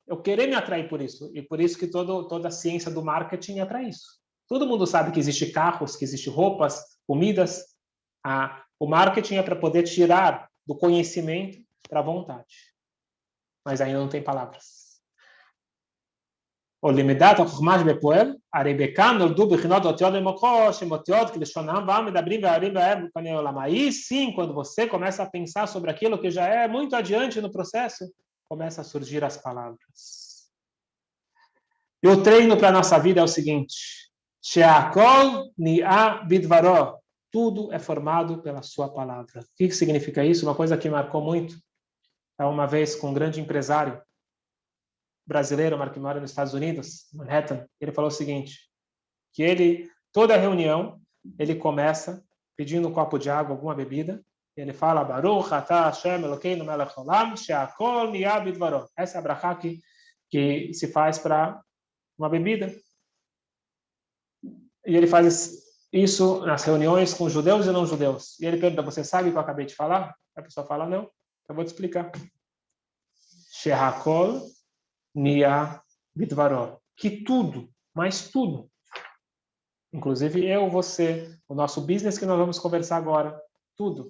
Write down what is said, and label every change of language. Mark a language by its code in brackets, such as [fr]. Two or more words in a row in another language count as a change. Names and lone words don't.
[pt] Eu querer me atrair por isso. E por isso que toda a ciência do marketing é para isso. Todo mundo sabe que existe carros, que existe roupas, comidas. O marketing é para poder tirar do conhecimento para a vontade. Mas ainda não tem palavras. [he] או למידת החוכמה שבפועל, הרי בכאן נולדו בחינות אותיות במוחו, שהן אותיות כלשונם ועם מדברים והערים והעם פני עולם. [pt] Aí sim, quando você começa a pensar sobre aquilo que já é muito adiante no processo, começa a surgir as palavras. E o treino para a nossa vida é o seguinte, [he] שהכל נהיה בדברו, [pt] tudo é formado pela sua palavra. O que significa isso? Uma coisa que marcou muito, uma vez com um grande empresário, brasileiro, que mora nos Estados Unidos, Manhattan, ele falou o seguinte, que toda reunião, ele começa pedindo um copo de água, alguma bebida, e ele fala, [he] ברוך אתה השם אלקינו מלך העולם, שהכל נהיה בדברו. [pt] Essa é a brachá que se faz para uma bebida. E ele faz isso nas reuniões com judeus e não judeus. E ele pergunta, você sabe o que eu acabei de falar? A pessoa fala, não, eu vou te explicar. [he] שהכל נהיה בדברו, [pt] que tudo, mas tudo, Inclusive eu, você, o nosso business que nós vamos conversar agora, tudo.